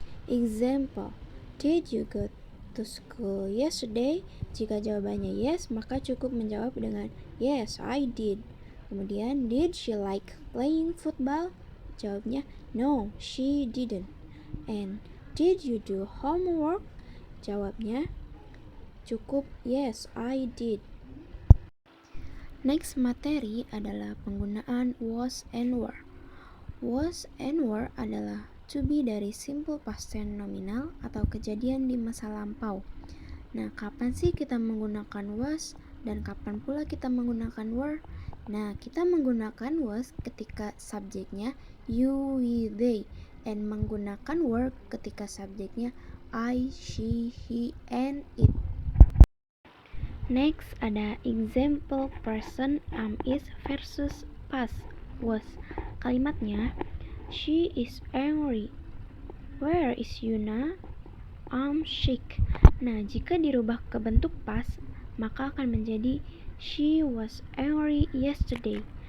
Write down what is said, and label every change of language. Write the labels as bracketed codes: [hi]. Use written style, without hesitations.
[en] Example, did you go to school yesterday? [id] Jika jawabannya yes, maka cukup menjawab dengan [en] yes, I did. [id] Kemudian, [en] did she like playing football? [id] Jawabnya [en] no, she didn't. And did you do homework? [id] Jawabnya cukup [en] yes, I did. [id] Next materi adalah penggunaan [en] was and were. [id] Was and were adalah to be dari simple past tense nominal atau kejadian di masa lampau. Nah, kapan sih kita menggunakan was dan kapan pula kita menggunakan were? Nah, kita menggunakan was ketika subjeknya you, we, they, and menggunakan were ketika subjeknya I, she, he, and it. [en] Next [id] ada [en] example present is versus past was. [id] Kalimatnya, [en] she is angry. Where is Yuna? I'm sick. [id] Nah, jika dirubah ke bentuk past, maka akan menjadi [en] she was angry yesterday.